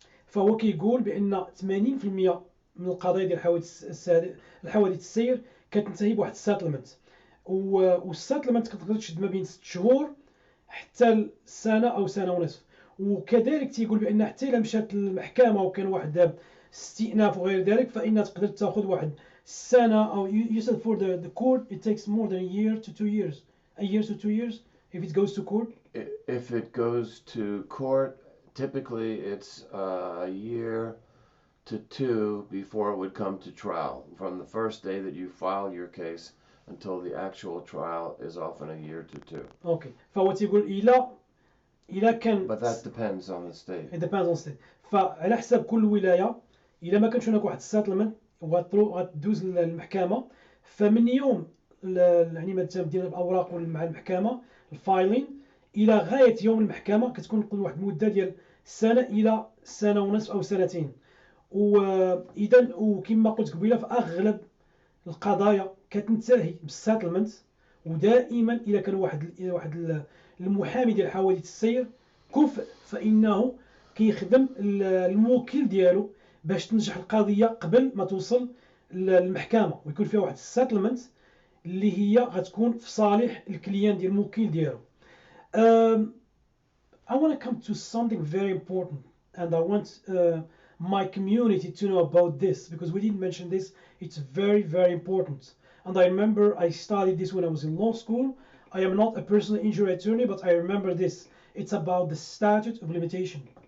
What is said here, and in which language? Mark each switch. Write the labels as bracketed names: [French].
[Arabic] فهو كيقول بان 80% من القضايا ديال الحوادث السير كتنتهي بواحد السيتلمنت، والسيتلمنت كتقدر تشد ما بين 6 شهور حتى سنه او سنه ونصف. وكذلك تيقول بان حتى الا مشات المحكمه وكان واحد استئناف وغير ذلك فإنها تقدر تاخذ واحد السنه، او [English] you said for the court it takes more than a year to 2 years, a year to 2 years if it goes to court. If it goes to court, typically it's a year to 2 before it would come to trial. From the first day that you file your case until the actual trial is often a year to 2. [Arabic] اوكي. فهو تيقول إلا كان [English] But that depends on the state. it depends on state. [Arabic] فعلى حساب كل ولاية إلا ما كانش هناك واحد السيتلمنت وغتدوز للمحكمة، فمن يوم يعني ما تم ديال الأوراق مع المحكمة الفايلين إلى غاية يوم المحكمة كتكون واحد المدة ديال سنة إلى سنة ونصف أو سنتين. وإذا وكما قلت قبيلة فأغلب القضايا كتنتهي بالسيتلمنت، ودائما إذا كان واحد المحامي ديال حوادث السير كفء فإنه كيخدم الموكل ديالو باش تنجح القضية قبل ما توصل للمحكمة، ويكون فيها واحد السيتلمنت اللي هي غتكون في صالح الكليان ديال الموكل ديالو. [English] I want to come to something very important, and I want my community to know about this because we didn't mention this. It's very, very important. And I remember I studied this when I was in law school. I am not a personal injury attorney, but I remember this. It's about the statute of limitation.